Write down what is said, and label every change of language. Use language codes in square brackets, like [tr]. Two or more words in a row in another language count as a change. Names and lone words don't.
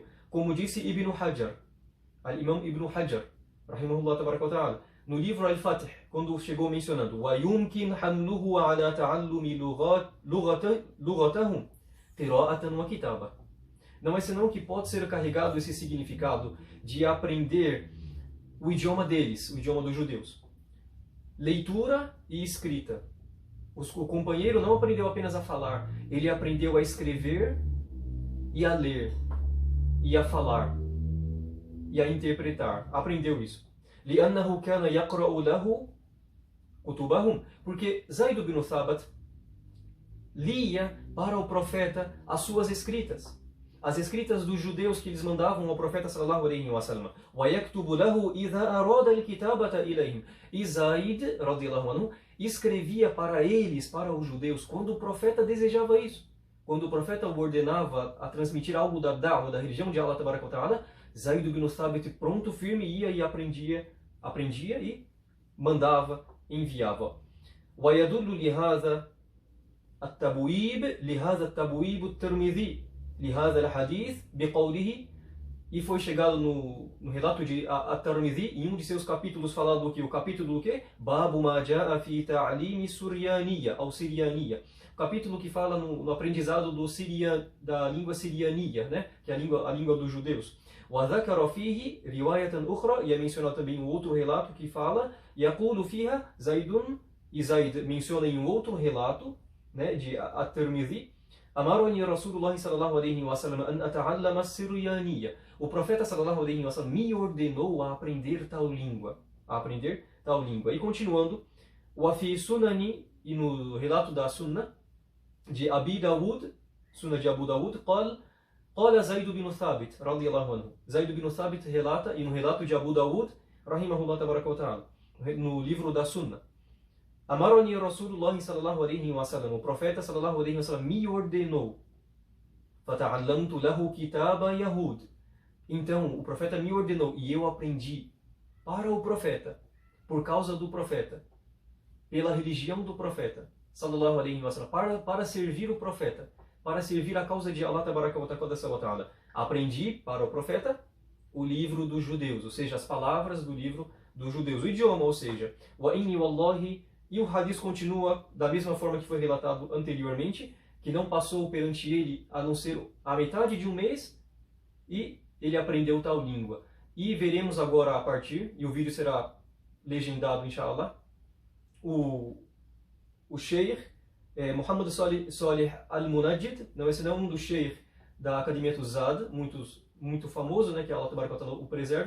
[pt] Como disse Ibn Hajar, Al-Imam Ibn Hajar, [ar] رحمه الله تبارك وتعالى, [pt] no livro Al-Fath, quando chegou mencionando [ar] وَيُمْكِنْ حَمْلُهُ عَلَى تَعَلُّمِ لُغَتَهُمْ قِرَاءَةً وَكِتَابًا. [pt] não é senão que pode ser carregado esse significado de aprender o idioma deles, o idioma dos judeus. Leitura e escrita. O companheiro não aprendeu apenas a falar, ele aprendeu a escrever e a ler, e a falar, e a interpretar. Aprendeu isso. [ar] لأنه كان يقرأ له كتبهم, [pt] porque Zaid ibn Thabit lia para o profeta as suas escritas. As escritas dos judeus que eles mandavam ao profeta [ar] صلى الله عليه وسلم. وَيَكْتُبُ لَهُ إِذَا أَرَادَ الْكِتَابَةَ إِلَيْهِمْ. [pt] E Zaid, [ar] رضي الله عنه, [pt] escrevia para eles, para os judeus, quando o profeta desejava isso. Quando o profeta o ordenava a transmitir algo da da'wah, da religião de Allah [ar] تبارك وتعالى, [pt] Zaid ibn Thabit, pronto, firme, ia e aprendia e mandava, enviava. [ar] وَيَدُلُّ لِهَذَا التَّبْوِيبُ التِّرْمِذِي لهذا الحديث بقوله, [pt] e foi chegado no relato de At-Tirmidhi, em um de seus capítulos, falado o que? O capítulo do que? [ar] باب ما جاء في تعليم السريانية, [pt] ou Sirianiya. O capítulo que fala no aprendizado da língua siriania, né? Que é a língua dos judeus. [ar] وذكر فيه رواية أخرى, [pt] e é mencionado também um outro relato que fala, [ar] يقول فيها زيد, [pt] e Zaid menciona em um outro relato, né, de At-Tirmidhi, [ar] أمرني رسول الله صلى الله عليه وسلم أن أتعلم السريانية. [pt] O profeta [ar] صلى الله عليه وسلم [pt] me ordenou a aprender tal língua. E continuando, [ar] وفي سنن, [pt] e no relato da Sunna de Abi Dawud, Sunna de Abu Dawud, [ar] قال زيد بن ثابت رضي الله عنه. [pt] Zaid ibn Thabit relata, e no relato de Abu Dawud, [ar] رحمه الله تبارك وتعالى, [pt] no livro da Sunna, [ar] أمرني رسول الله صلى الله عليه وسلم, [pt] o profeta [ar] صلى الله عليه وسلم [pt] me ordenou. [ar] فتعلمت له كتاب يهود. [pt] Então, o profeta me ordenou e eu aprendi para o profeta, por causa do profeta, pela religião do profeta [ar] صلى الله عليه وسلم, [pt] para servir o profeta, para servir a causa de Allah [ar] تبارك وتعالى. [pt] Aprendi para o profeta o livro dos judeus, ou seja, as palavras do livro dos judeus, o idioma, ou seja, [ar] وإني والله. [pt] E o hadith continua da mesma forma que foi relatado anteriormente, que não passou perante ele a não ser a metade de um mês, e ele aprendeu tal língua. E veremos agora a partir, e o vídeo será legendado, inshallah, o Sheikh Muhammad Salih Al-Munajjid, não é senão um dos Sheikh da Academia Tuzad, muito famoso, né, que Allah [ar] تبارك وتعالى [pt] o preserve.